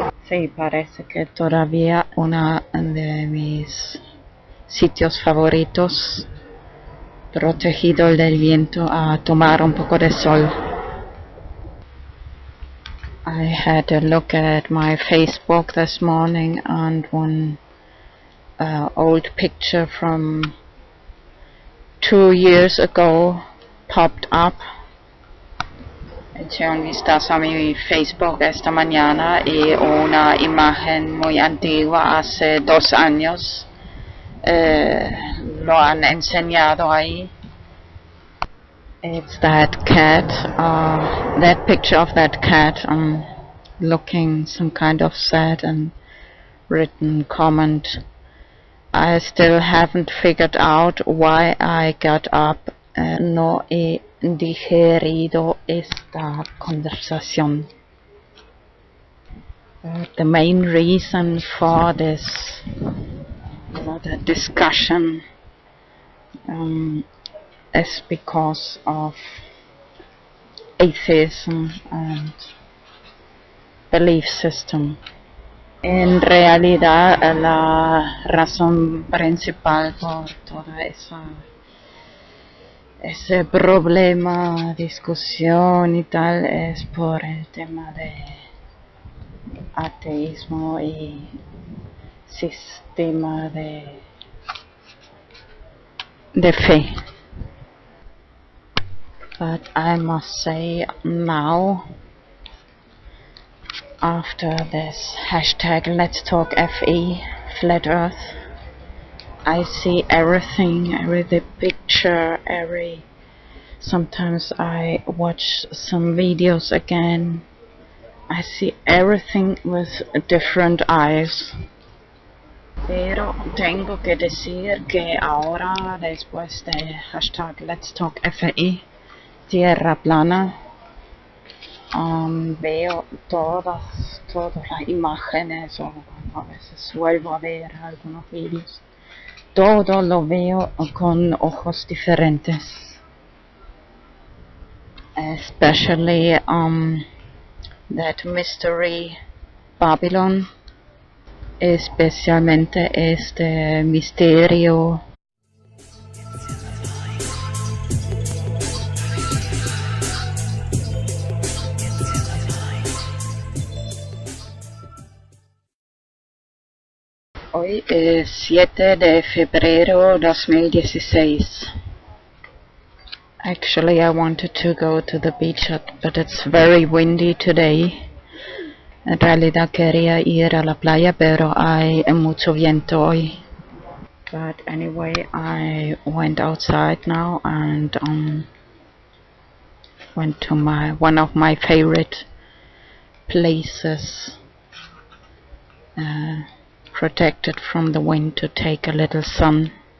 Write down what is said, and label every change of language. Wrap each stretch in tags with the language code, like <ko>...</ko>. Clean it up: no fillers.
<es>Sí, parece que todavía uno de mis sitios favoritos, protegido del viento, a tomar un poco de sol.</es> <en>I had a look at my Facebook this morning and one old picture from 2 years ago popped up.</en> <es>Eché un vistazo a mi Facebook esta mañana y una imagen muy antigua, hace 2 años. Lo han enseñado ahí.</es> <en>It's that cat, that picture of that cat looking some kind of sad and written comment. I still haven't figured out why I got up.</en> <es>No he digerido esta conversación.</es> <en>The main reason for this the discussion is because of atheism and belief system.</en> <es>En realidad la razón principal por toda ese problema, discusión y tal, es por el tema de ateísmo y sistema de fe.</es> <en>But I must say now, after this hashtag Let's Talk FE, Flat Earth, I see everything, every picture, sometimes I watch some videos again, I see everything with different eyes.</en> <es>Pero tengo que decir que ahora, después de hashtag Let's Talk FE, Tierra Plana, veo todas las imágenes, o a veces vuelvo a ver algunos vídeos. Todo lo veo con ojos diferentes.</es> <en>Especially that mystery Babylon,</en> <es>especialmente este misterio Hoy es 7 de febrero 2016.</es> <en>Actually, I wanted to go to the beach, but it's very windy today.</en> <es>En realidad quería ir a la playa, pero hay mucho viento hoy.</es> <en>But anyway, I went outside now and went to one of my favorite places, protected from the wind, to take a little sun.</en>